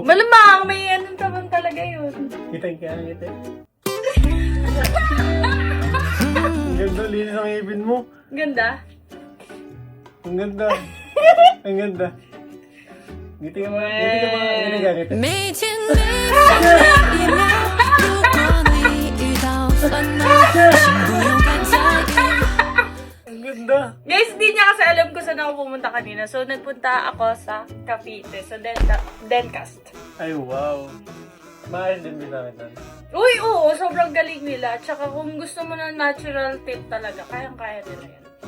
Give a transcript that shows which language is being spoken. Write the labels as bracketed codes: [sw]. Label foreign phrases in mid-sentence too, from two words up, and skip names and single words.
[tl] Malamang, may anong naman talaga yun. Kita ka, kita. Ang ganda, linis ang ngipin mo. Ganda. Ang ganda. Ang ganda. Ngiti ka ba? Ngiti ka ba? Ngiti ka, ngiti. [zh] 每天每分每秒，如果你遇到烦恼，请不用太在意。 [tl] Ang ganda. Guys, di niya kasi alam kung saan ako pumunta kanina. So, nagpunta ako sa Cavite, sa Dentcast. Ay, wow. Maayos din binakitan. Uy, oo, sobrang galing nila. Tsaka kung gusto mo ng natural tip talaga, kayang-kaya nila yan.